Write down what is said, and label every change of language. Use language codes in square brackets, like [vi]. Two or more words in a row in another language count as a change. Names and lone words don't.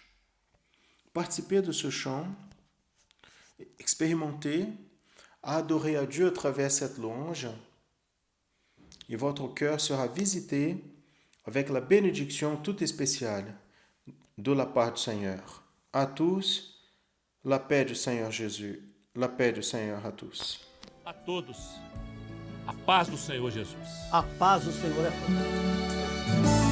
[fr] Participez de ce chant, expérimentez, adorez à Dieu à travers cette louange et votre cœur sera visité avec la bénédiction toute spéciale de la part du Seigneur. À tous, la paix du Seigneur Jésus, la paix du Seigneur à tous. [pt] A todos, a paz do Senhor Jesus. A paz do Senhor é todos.